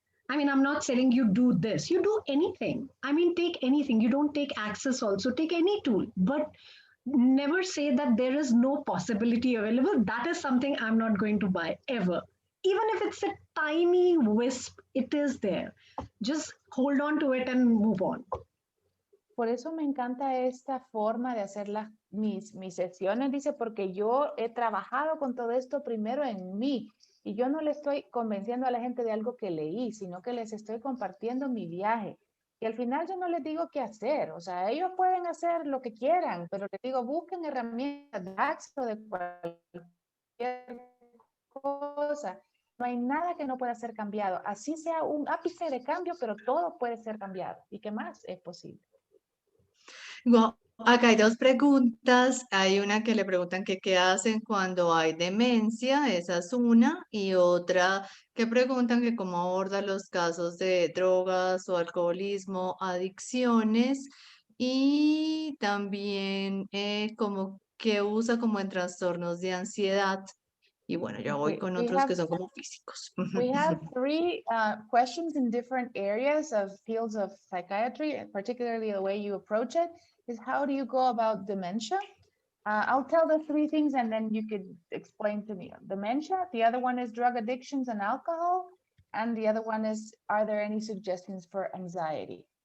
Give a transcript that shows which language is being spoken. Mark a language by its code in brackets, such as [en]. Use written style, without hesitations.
[en] I mean, I'm not telling you do this. You do anything. I mean, take anything. You don't take Access also. Take any tool. But never say that there is no possibility available. That is something I'm not going to buy ever. Even if it's a tiny wisp, it is there. Just hold on to it and move on. [es] Por eso me encanta esta forma de hacer mis sesiones, dice, porque yo he trabajado con todo esto primero en mí y yo no le estoy convenciendo a la gente de algo que leí, sino que les estoy compartiendo mi viaje. Y al final yo no les digo qué hacer, o sea, ellos pueden hacer lo que quieran, pero les digo, busquen herramientas de Access o de cualquier cosa. No hay nada que no pueda ser cambiado. Así sea un ápice de cambio, pero todo puede ser cambiado. ¿Y qué más es posible? Wow. Acá hay 2 preguntas. Hay una que le preguntan que qué hacen cuando hay demencia, esa es una, y otra que preguntan que cómo aborda los casos de drogas o alcoholismo, adicciones, y también como que usa como en trastornos de ansiedad. Y bueno, yo voy con otros que son como físicos. [en] We have 3 questions in different areas of fields of psychiatry, particularly the way you approach it is how do you go about dementia? I'll tell the 3 things and then you could explain to me. Dementia, the other one is drug addictions and alcohol, and the other one is, are there any suggestions for anxiety?